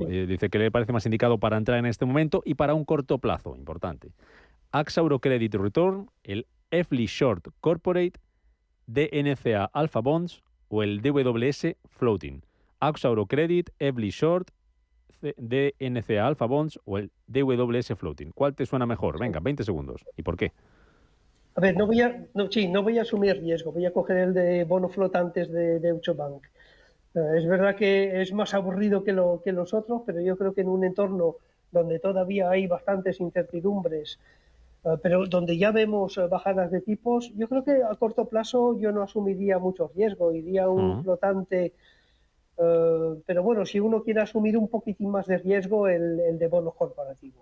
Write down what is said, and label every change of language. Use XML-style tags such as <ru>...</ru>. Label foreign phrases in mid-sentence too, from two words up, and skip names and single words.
<es>Dice que le parece más indicado para entrar en este momento y para un corto plazo, importante. AXA Eurocredit Return, el FLI Short Corporate, DNCA Alpha Bonds o el DWS Floating. AXA Eurocredit, FLI Short, DNCA Alpha Bonds o el DWS Floating. ¿Cuál te suena mejor? Venga, 20 segundos. ¿Y por qué? A ver, no voy a asumir riesgo, voy a coger el de bono flotantes de Deutsche Bank. Es verdad que es más aburrido que los otros, pero yo creo que en un entorno donde todavía hay bastantes incertidumbres, pero donde ya vemos bajadas de tipos, yo creo que a corto plazo yo no asumiría mucho riesgo, iría a un flotante Pero bueno, si uno quiere asumir un poquitín más de riesgo, el de bonos corporativos.</es>